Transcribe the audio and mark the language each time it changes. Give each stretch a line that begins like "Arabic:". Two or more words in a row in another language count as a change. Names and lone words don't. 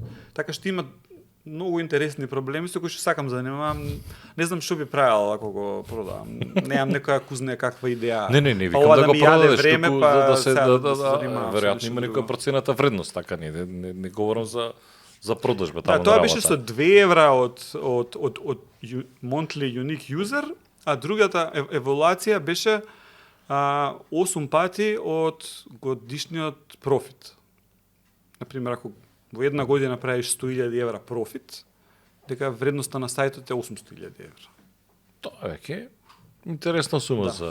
Macedonian: Така што има многу интересни проблеми со кои што сакам занимавам. Не знам што би правил ако го продавам. Немам некоја кузне каква идеја. Не, викам да го продадеш, време, туку па за да се веројатно има некоја процената вредност, така не говорам за продажба таму. Тоа беше со 2 евра од
English: monthly unique user,
Macedonian: а другата еволуација беше 8 пати од годишниот профит. Например, ако во една година правиш 100.000 евра профит, дека вредноста на сајтот е 800.000 евра. Тоа е интересна сума за...